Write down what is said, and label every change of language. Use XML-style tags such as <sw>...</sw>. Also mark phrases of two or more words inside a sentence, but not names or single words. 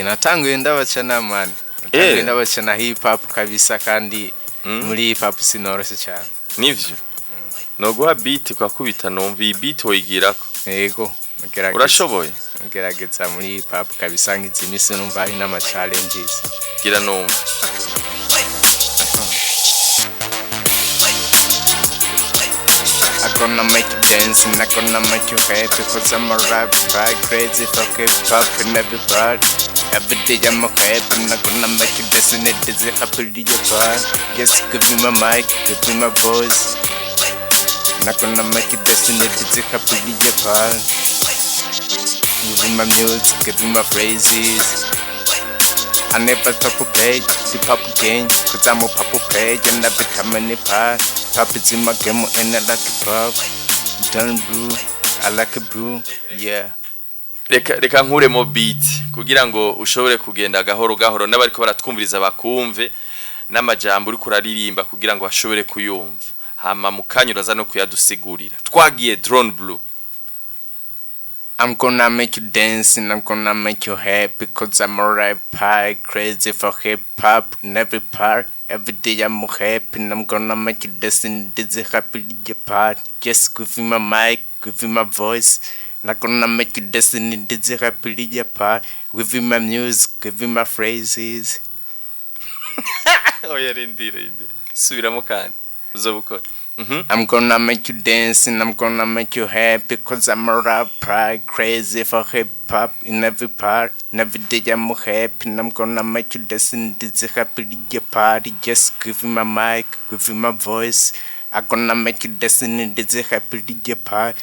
<rn>Natanguye ndabacana man. Natanguye ndabacana</rn> <en>hip hop</en> <rn>kabisa kandi muri</rn> <en>hip hop</en> <rn>sinorose cyane. Nivyo. No guha beat kwa kubita numva iyi beat woyigirako. Yego. Urashoboye? Ngerageza muri</rn> <en>hip hop</en> <rn>kabisa ngize imisi numva ari n'ama challenges. Gira numva.</rn> <en>I'm gonna make you dance and I'm gonna make you happy cause I'm a rap guy crazy for hip hop and everybody. Every day I'm a happy and I'm gonna make you dance and it is a happy to your part. Yes, give me my mic, give me my voice. I'm gonna make you dance and it is a happy to your part. Give me my music, give me my phrases. I never top a page, the pop game, cause I'm a pop page and I become any part. Pop is in my game and I like it pop. Drona Blu, I like it bro, yeah.</en> <rn>Reka nkure mo beat kugira ngo ushobore kugenda gahoro gahoro n'abariko baratwumviriza bakumve n'amajambo uri kuraririmba kugira ngo bashobore kuyumva. Hama mukanyuraza no kuyadusigurira. Twagiye Drona Blu.</rn> <en>I'm gonna make you dance and I'm gonna make you happy cause I'm a rapper crazy for hip hop in every part. Every day I'm happy and I'm gonna make you dance and this is happy to your part. Just give me my mic, give me my voice. And I'm gonna make you dance and this is happy to your part. Give me my music, give me my phrases.</en> <rn>Oya rindire. Subiramo kandi. Uzobukora.</rn> <en>I'm gonna make you dance and I'm gonna make you happy cause I'm a rapper crazy for hip hop in every part. And every day I'm happy and I'm gonna make you dance and this is happy to your party. Just give me my mic, give me my voice. I'm gonna make you dance and this is happy to your party.</en>